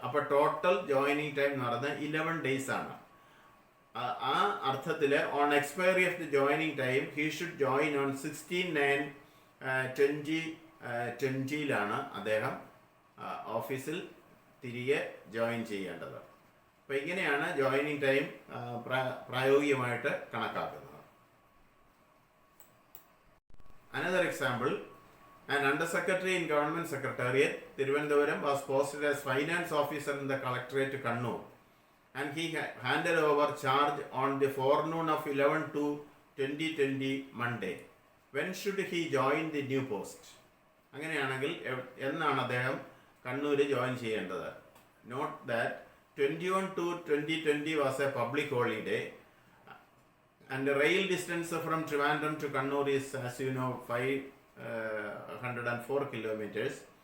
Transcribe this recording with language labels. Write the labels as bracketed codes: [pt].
[ml] അപ്പോൾ total joining time എന്ന് പറയുന്നത് 11 days ആണ്. ആ അർത്ഥത്തിൽ [en] on expiry of the joining time he should join on 16/9/2020 [ml] അദ്ദേഹം ഓഫീസിൽ തിരികെ ജോയിൻ ചെയ്യേണ്ടത്. അപ്പോൾ ഇങ്ങനെയാണ് ജോയിനിങ് ടൈം പ്രായോഗികമായിട്ട് കണക്കാക്കുന്നത്. [en] Another example, an undersecretary in government secretariat, Thiruvananthapuram, was posted as finance officer in the collectorate Kannur, and he handed over charge on the forenoon of 11/2/2020 Monday. When should he join the new post? [ml] അങ്ങനെയാണെങ്കിൽ എന്നാണ് അദ്ദേഹം Kannur join ചെയ്യേണ്ടത്? [en] Note that 21/2/2020 was a public holiday, and the rail distance from Trivandrum to Kannur is, as you know, 504 kilometers.